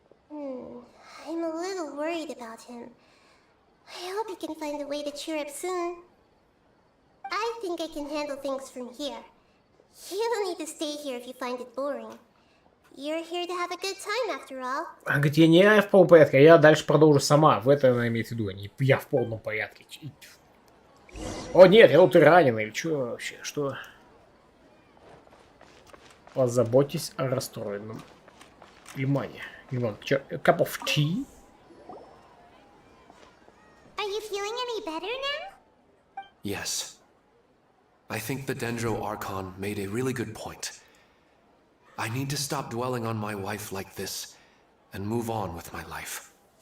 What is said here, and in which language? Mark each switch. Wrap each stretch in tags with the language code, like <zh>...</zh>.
<en>I'm a little worried about him. I hope he can find a way to cheer up soon. I think I can handle things from here. You don't need to stay here if you find it boring. You're here to have a good time after all.</en> <ru>Она говорит, я не в полном порядке, а я дальше продолжу сама. В это она имеет в виду, а не я в полном порядке. О нет, я тут и раненый, или что вообще, что? Позаботьтесь о расстроенном Лимане.</ru> <en>Лиман, cup of tea? Are you feeling any better now? Yes. I think the Dendro Archon made a really good point. I need to stop dwelling on my wife like this and move on with my life.</en>